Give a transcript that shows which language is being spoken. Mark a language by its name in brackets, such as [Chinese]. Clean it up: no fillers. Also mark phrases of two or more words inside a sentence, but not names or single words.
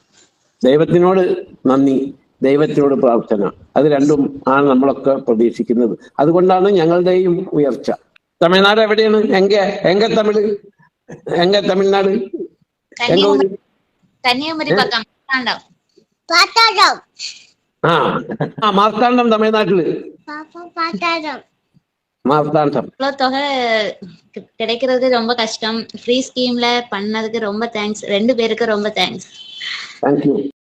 [Malayalam] ദൈവത്തിനോട് നന്ദി, ദൈവത്തിനോട് പ്രാർത്ഥന, അത് രണ്ടും ആണ് നമ്മളൊക്കെ പ്രതീക്ഷിക്കുന്നത്. അതുകൊണ്ടാണ് ഞങ്ങളുടെയും ഉയർച്ച. തമിഴ്നാട് എവിടെയാണ്? തമിഴ്നാട് മാർത്താണ്ഡം, തമിഴ്നാട്ടില് மார்த்தாண்டம். [Tamil] இவ்வளவு தொகை கிடைக்கிறது ரொம்ப கஷ்டம். [English] free scheme-la [Tamil] பண்ணதுக்கு ரொம்ப தேங்க்ஸ். 2 பேருக்கு ரொம்ப தேங்க்ஸ். தேங்க்யூ.